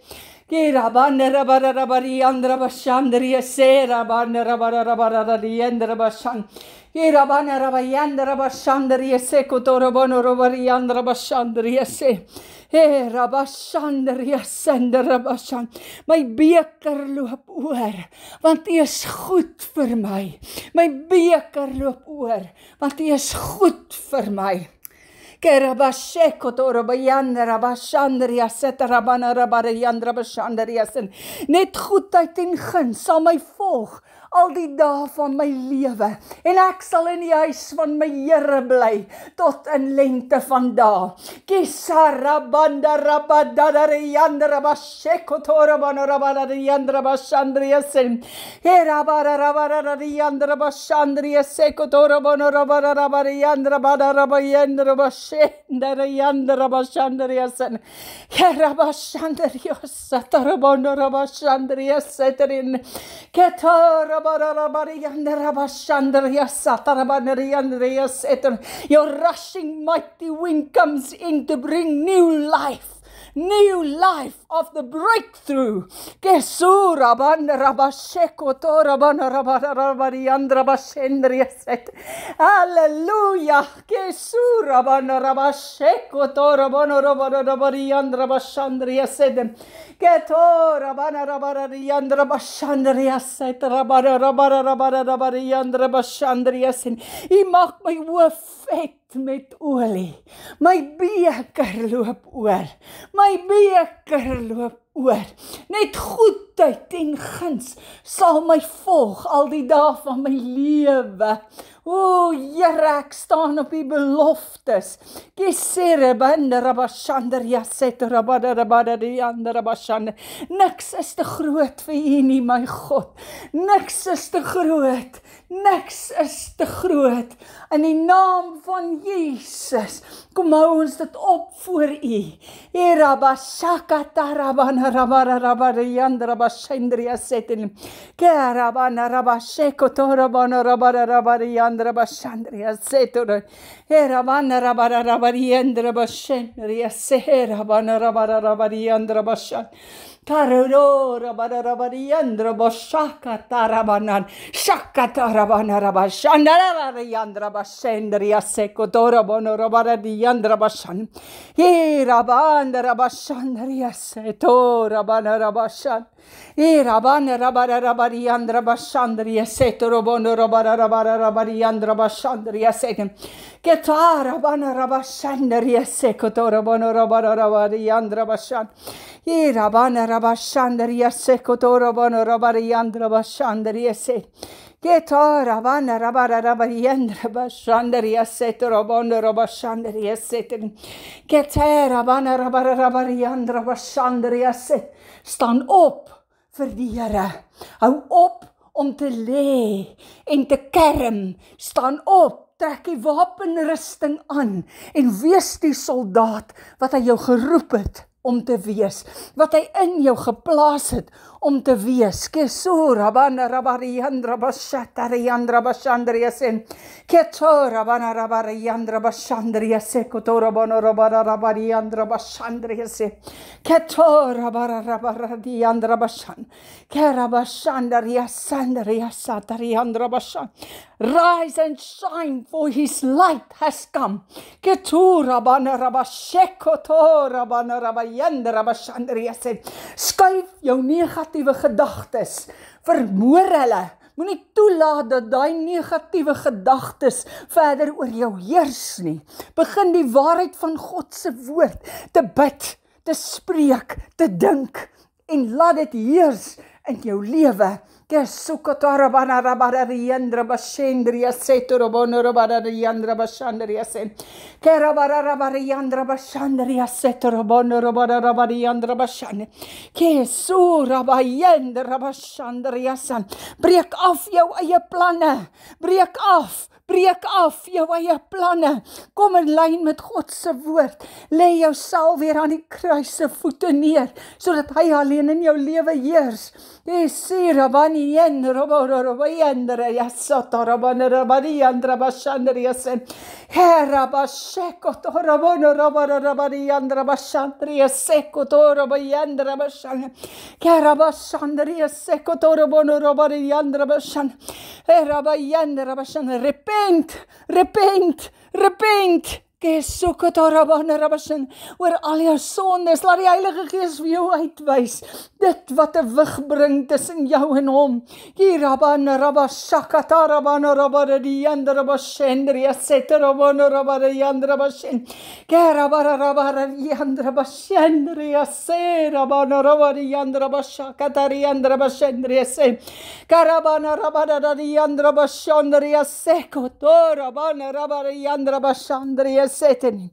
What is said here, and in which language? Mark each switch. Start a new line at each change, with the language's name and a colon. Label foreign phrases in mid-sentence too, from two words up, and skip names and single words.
Afrikaans: Kirabana Rabadarian, Rabashandaria, Serabana Rabadarian, Rabashan. Kirabana Rabayanda Rabashandaria, Sekotorabana Rabarian, Rabashandaria, Se. Hey, Rabashandaria, Sender Rabashan. My beker loop oor, want U is goed vir my. My beker loop oor, want U is goed vir my. Kerabasheko torobayanda rabashandaria setarabana rabariandra bashandariasen. Net goedheid en guns sal my volg al die dae van my lewe, en ek sal in die huis van my Here bly tot in lengte van dae. Kisarabanda rabadariandra rabasheko torabana rabariandra bashandariasen. Herabara rabariandra bashandariaseko torabana rabariandra badarabayandra bash. Shendariandra bashandariasen. Kerabashandariasa tarabana rabashandariaseterin. Ketarabariandra bashandariasa tarabariandriaseterin.
English: Your rushing mighty wind comes in to bring new life of the breakthrough. Kesura banda rabasheko torabana rabariandra bashendriaset. Hallelujah. Kesura banda rabasheko torabana rabariandra bashandriaset. Ketora bana rabariandra bashandriaset. Rabariandra bashandriaset.
Afrikaans: Hy maak my hoof vet met olie. My beker loop oor. My beker loop oor. Net goedheid en guns sal my volg al die dae van my lewe. O Here, ek staan op die beloftes. Kesere bande rabashandaria set rabadariandra. Niks is te groot vir U nie, my God. Niks is te groot. Niks is te groot. In die naam van Jesus, kom hou ons dit op voor U. Erabashaka tarabana rabariandra bashendria setin. Kerabana rabasheko torabana rabariandra yandra bashandria setor. Herabana rabara rabariandra bashandria seherabana rabara rabariandra bashan. Taroro rabara rabariandra bashaka tarabanan. Shaka tarabana rabashandra rabariandra bashandria sekotora bono rabariandra bashan. Herabana rabashandria setora bana rabashan. Rabana rabara rabariandra bashandria setor bono rabara rabariandra bashandria setem. Ketara bana rabashandria sekotora bono rabara rabariandra bashan. Rabana rabashandria sekotora bono rabariandra bashandria se. Ketara bana rabara rabariandra bashandria setor bono rabashandria setem. Ketara bana rabara rabariandra bashandria set. Staan op vir die Here. Hou op om te lê en te kerm. Staan op, trek die wapenrusting aan en wees die soldaat wat hy jou geroep het om te wees, wat hy in jou geplaas het om te wees. Kesura bana rabariandra bashatariandra bashandria sen. Ketora bana rabariandra bashandria se kotora bana rabariandra bashandria se. Ketora bana rabariandra bashan. Kera bashandria sandria satariandra bashan.
English: Rise and shine, for his light has come. Ketura bana rabashekotora bana rabariandra bashandria se.
Afrikaans: Skuif jou negatiewe gedagtes, vermoor hulle. Moenie toelaat dat daai negatiewe gedagtes verder oor jou heers nie. Begin die waarheid van God se woord te bid, te spreek, te dink en laat dit heers in jou lewe. Kesukotara bana rabariandra bashandria setorobono rabariandra bashandria sen. Kerabara rabariandra bashandria setorobono rabariandra bashan. Kesura bayandra bashandria san. Breek af jou eie planne. Breek af jou eie planne. Kom in lyn met God se woord. Lê jouself weer aan die kruis se voete neer, sodat hy alleen in jou lewe heers. Esira bani yen robayandra yasata rabariandra bashandria sen. Herabasheko torobono rabariandra bashandria seko torobayandra bashan. Kerabashandria seko torobono rabariandra bashan. Herabayandra bashan. Repent. Oor al jou sondes, laat die Heilige Gees vir jou uitwys, dit wat 'n wig bring tussen jou en hom. Kirabana rabashakata rabana rabariandra rabashendria seterabana rabariandra bashen. Kerabara rabariandra bashendria serabana rabariandra bashakatariandra bashendria se. Karabana rabariandra bashandria sekotora bana rabariandra bashandria seteni.